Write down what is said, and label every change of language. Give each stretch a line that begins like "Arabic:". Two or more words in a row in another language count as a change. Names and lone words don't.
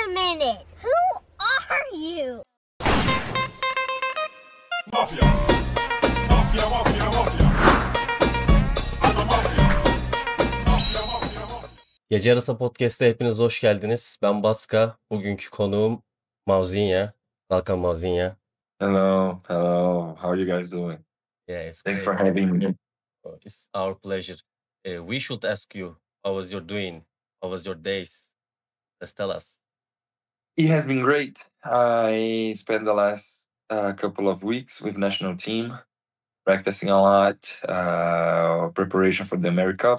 English: minute. Who are you? Mafya. Mafya, mafya, mafya. Ana mafya. Mafya, mafya, mafya.
Turkish: Gece Yarısı Podcast'a hepiniz hoş geldiniz. Ben BATSKA. Bugünkü konuğum Mãozinha.
English: Welcome Mãozinha. Hello. How are you guys doing? Yeah, it's Thanks great. for having me. It's our pleasure. We should ask you, how was your doing? How was your days? Let's tell us. It has been great. I spent the last couple of weeks with national team, practicing a lot, preparation for the America Cup.